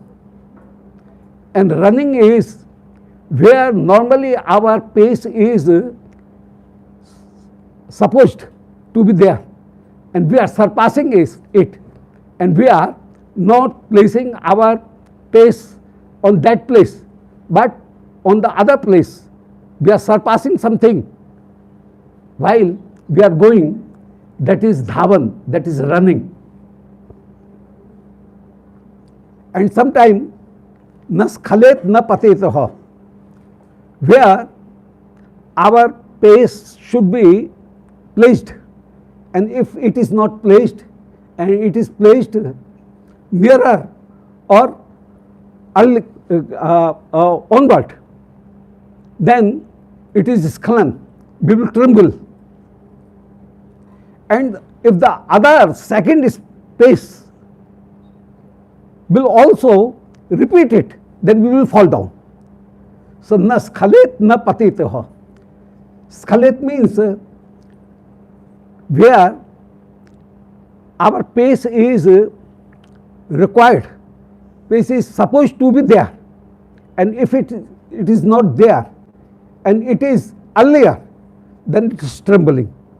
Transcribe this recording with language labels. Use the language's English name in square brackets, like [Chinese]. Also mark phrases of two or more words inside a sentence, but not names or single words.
[English] And running is where normally our pace is supposed to be there, and we are surpassing it, and we are not placing our pace on that place, but on the other place. We are surpassing something while we are going. That is dhavan, that is running. And sometimes [Sanskrit] naskhalet na patetaha, [English] where our pace should be placed, and if it is not placed and it is placed nearer or onward, then it is skhalan, we will tremble. And if the other second space will also repeat it, then we will fall down. [Sanskrit] So na skhalet na patitaha. [English] Skhalet means where our pace is required, pace is supposed to be there, and if it is not there and it is earlier, then it is trembling.